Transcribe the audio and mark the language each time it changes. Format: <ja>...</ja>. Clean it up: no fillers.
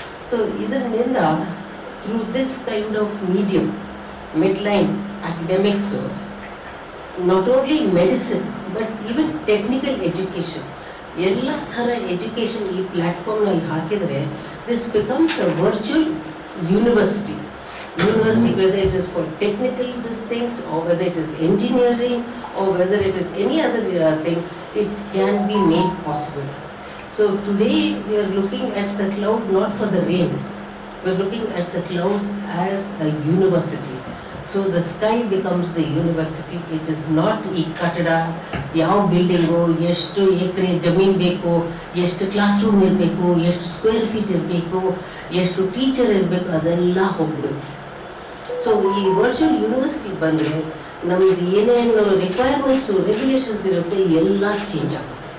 <en>so ಇದರಿಂದ through this kind of medium midline academics not only medicine but even technical education</en> <kn>ಎಲ್ಲ ಥರ education ಈ ಪ್ಲ್ಯಾಟ್ಫಾರ್ಮ್ನಲ್ಲಿ ಹಾಕಿದರೆ</kn> <en>This becomes a virtual university, whether it is for technical these things or whether it is engineering or whether it is any other thing, it can be made possible. So today we are looking at the cloud not for the rain, we are looking at the cloud as a university. So the sky becomes the university. It is not</en> <kn>ಈ ಕಟ್ಟಡ, ಯಾವ building, ಎಷ್ಟು ಎಕರೆ ಜಮೀನು ಬೇಕು, ಎಷ್ಟು class room ಇರಬೇಕು, ಎಷ್ಟು square feet ಇರಬೇಕು, ಎಷ್ಟು ಟೀಚರ್ ಇರಬೇಕು, ಅದೆಲ್ಲ ಹೋಗ್ಬಿಡುತ್ತೆ. ಸೊ ಈ ವರ್ಚುವಲ್ ಯೂನಿವರ್ಸಿಟಿ ಬಂದರೆ ನಮ್ದು ಏನೇನು ರಿಕ್ವೈರ್ಮೆಂಟ್ಸು ರೆಗ್ಯುಲೇಷನ್ಸ್ ಇರುತ್ತೆ ಎಲ್ಲ ಚೇಂಜ್ ಆಗುತ್ತೆ.</kn>